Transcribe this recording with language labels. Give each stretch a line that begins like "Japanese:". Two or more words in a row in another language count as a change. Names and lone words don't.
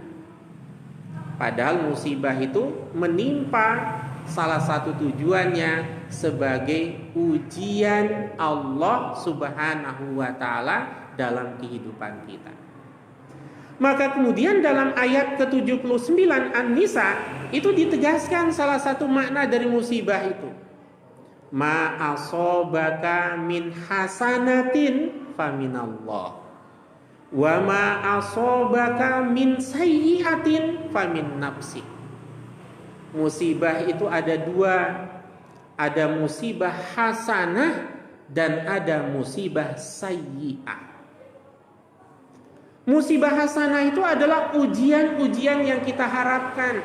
Indonesian: Padahal musibah itu menimpa salah satu tujuannya sebagai ujian Allah
Arabic: سبحانه وتعالى
Indonesian: dalam kehidupan kita. Maka kemudian dalam ayat ke-79 An-Nisa itu ditegaskan salah satu makna dari musibah itu.
Arabic: ما أصابك من حسنة فمن الله وما أصابك من سيئة فمن نفسك.
Indonesian: Musibah itu ada dua, ada musibah hasanah dan ada musibah sayyiah. Musibah hasanah itu adalah ujian-ujian yang kita harapkan.